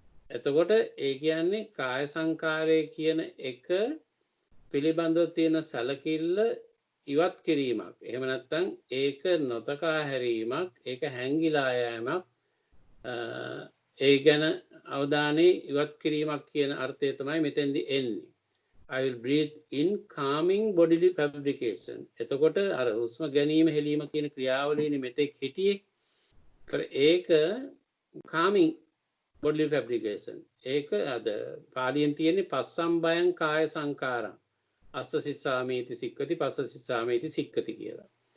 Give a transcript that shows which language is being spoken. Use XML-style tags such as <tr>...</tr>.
<si>එතකොට ඒ කියන්නේ කාය සංකාරය කියන එක පිළිබඳව තියෙන සැලකිල්ල ඉවත් කිරීමක්. එහෙම නැත්නම් ඒක නොතකා හැරීමක්, ඒක හැංගිලා යෑමක්, ඒ ගැන අවධානය ඉවත් කිරීමක් කියන අර්ථය තමයි මෙතෙන්දි එන්නේ.</si> <en>I will breathe in calming bodily fabrication.</en> <si>එතකොට අර හුස්ම ගැනීම හෙලීම කියන ක්‍රියාවලියනේ මෙතෙක් හිටියේ.</si> <en>ඒක calming bodily fabrication.</en> <si>ඒක අද පාලියෙන් තියෙන්නේ</si> <pi>පස්සම්බයං කාය සංකාරං. අස්ස සිස්සාමේති සික්කති පස්ස සිස්සාමේති සික්කති කියලා.</pi>